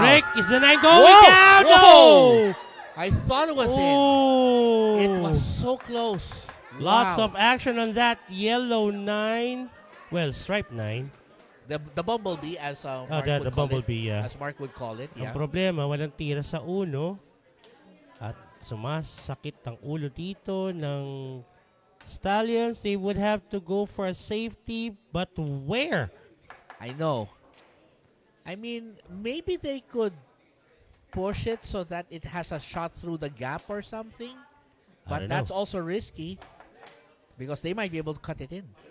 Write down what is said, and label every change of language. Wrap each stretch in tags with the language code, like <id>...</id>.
<en>break. Is the 9 going down? No! I thought it was in. Oh! It was so close. Lots Wow. of action on that yellow 9. Well, stripe 9. The bumblebee, as Mark would the call bumblebee, yeah. As Mark would call it,</en> <tl>Ang problema, walang tira sa uno. Sumasakit ang ulo dito ng Stallions.</tl> <en>They would have to go for a safety, but where? I know. I mean, maybe they could push it so that it has a shot through the gap or something. I But don't that's know. also risky because they might be able to cut it in.</en>